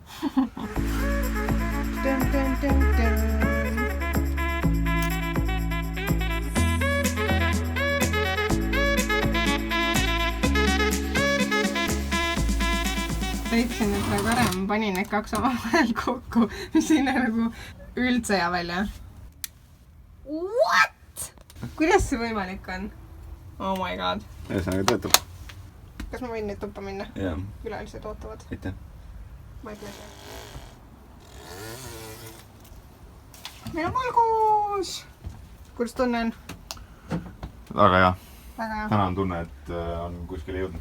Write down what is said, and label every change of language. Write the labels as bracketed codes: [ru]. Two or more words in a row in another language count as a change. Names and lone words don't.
[et] Leidsin nüüd nagu ära, ma panin need 2 omavahel kokku, mis ei näe nagu üldse hea välja. What? Kuidas see võimalik on? [en] Oh my god. [et] Ühesõnaga töötab. Kas ma võin nüüd tuppa minna? Jaa. Külalised ootavad. Aitäh. Ma ei tea. Meil on valgus! Kuidas tunne on? Väga hea. Väga hea. Täna on tunne, et on kuskile jõudnud.